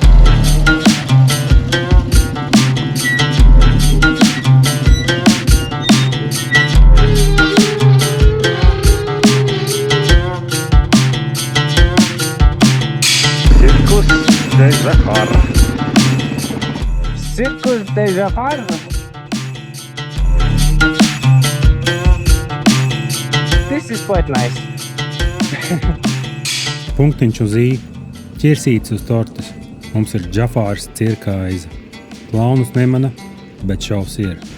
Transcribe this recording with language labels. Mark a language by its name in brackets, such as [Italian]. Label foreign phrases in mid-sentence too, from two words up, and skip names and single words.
[Latvian] Cirkus de Zafar. Cirkus de Zafar. [English] This is quite nice. [Latvian] Punktiņš uz I, ķirsīts uz tortes. Mums ir Džafārs cirka aiza. Plaunus nemana, bet šaus ir.